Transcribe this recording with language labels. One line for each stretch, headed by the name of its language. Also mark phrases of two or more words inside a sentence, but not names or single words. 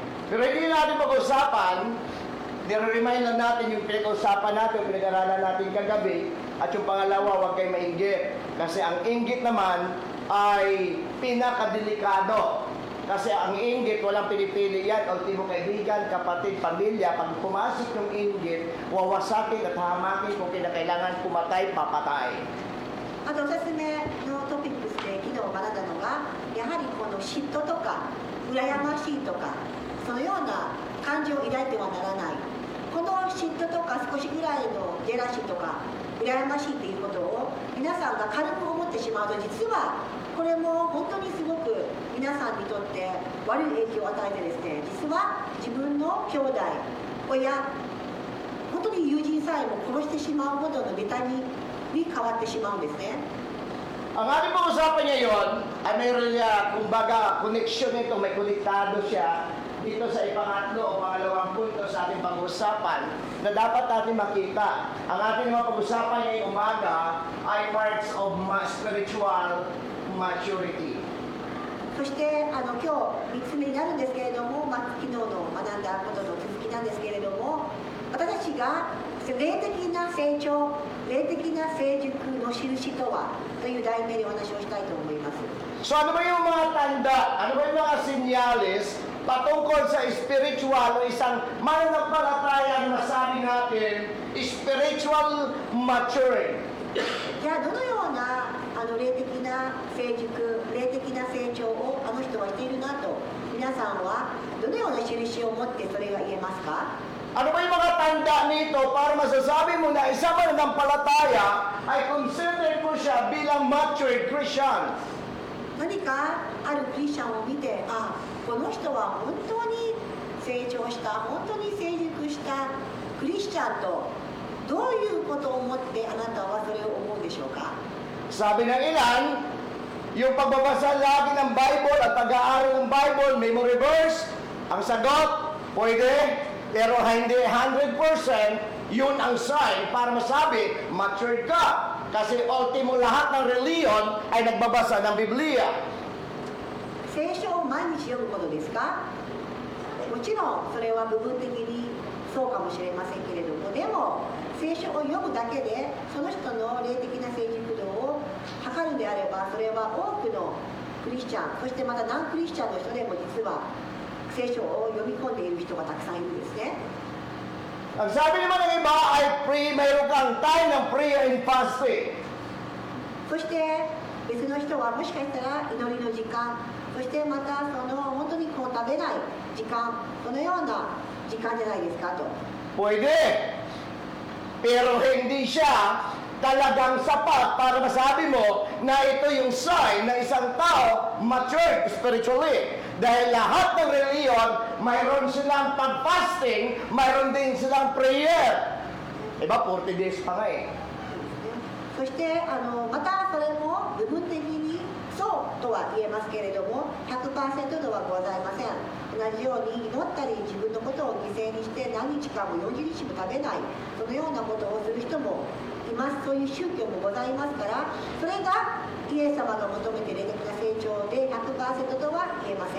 Filipino: Pero hindi natin pag-usapan, nire-remind lang natin yung pinag-usapan natin, pinag-aralan natin kagabi, at yung pangalawa, huwag kayo mainggit. Kasi ang inggit naman ay pinakadelikado Kasi ang inggit, walang pinipili yan. Ultimo kaibigan, kapatid, pamilya, pag pumasok yung inggit, wawasakin at hamakin kung kinakailangan pumatay, papatay.
Japanese: あとおすすめのトピックスで昨日学んだのが、やはりこの嫉妬とか羨ましいとかそのような感情を抱いてはならない。この嫉妬とか少しぐらいのジェラシーとか羨ましいということを皆さんが軽く思ってしまうと、実はこれも本当にすごく皆さんにとって悪い影響を与えてですね、実は自分の兄弟、親、本当に友人さえも殺してしまうほどの妬みに変わってしまうんですね。
Filipino: Ang ating pag-usapan ngayon ay mayroon niya, kumbaga, connection nito, may konektado siya dito sa ipangatlo o pangalawang punto sa ating pag-usapan na dapat natin makita. Ang ating mga pag-usapan ngayong umaga ay
English: parts of spiritual maturity.
Japanese: そして今日3つ目になるんですけれども、昨日の学んだことの続きなんですけれども、私たちが霊的な成長、霊的な成熟の印とはという題名でお話をしたいと思います。
Filipino: So ano ba yung mga tanda, ano ba yung mga sinyalis patungkol sa spiritual o isang mananampalataya na masabi natin,
English: spiritual maturing?
Japanese: じゃあどのような霊的な成熟、霊的な成長をあの人はしているなと、皆さんはどのような印を持ってそれが言えますか？
Filipino: Ano ba yung mga tanda nito para masasabi mo na isang mananampalataya ay consider mo siya bilang
English: matured Christian?
Japanese: 何かあるクリスチャンを見て、あ、この人は本当に成長した、本当に成熟したクリスチャンとどういうことを思ってあなたはそれを思うでしょうか？
Filipino: Sabi ng ilan, yung pagbabasa lagi ng Bible at pag-aaral ng Bible,
English: memory verse,
Filipino: ang sagot, pwede, pero hindi 100%, yun ang sign para masabi, matured ka. Kasi ultimo lahat ng reliyon ay nagbabasa ng Biblia.
Japanese: 聖書を毎日読むことですか？もちろんそれは部分的にそうかもしれませんけれども、でも聖書を読むだけでその人の霊的な成熟度を測るのであれば、それは多くのクリスチャン、そしてまたナンクリスチャンの人でも実は聖書を読み込んでいる人がたくさんいるんですね。
Filipino: Ang sabi naman ng iba ay mayroon kang time ng
English: prayer and fasting.
Japanese: そして別の人はもしかしたら祈りの時間、そしてまたその本当にこう食べない時間、そのような時間じゃないですかと。
Filipino: Pwede. Pero hindi siya talagang sapat para masabi mo na ito yung sign na isang tao
English: matured spiritually.
Filipino: Dahil lahat ng reliyon, mayroon silang pag-fasting, mayroon din silang prayer. Diba,
English: 40 days
Filipino: pa nga eh.
Japanese: そしてまたそれも部分的にそうとは言えますけれども 100% ではございません。同じように祈ったり自分のことを犠牲にして何日かも40日も食べない、そのようなことをする人もいます。そういう宗教もございますから、それがイエス様が求めている霊的な成長で 100% とは言えません。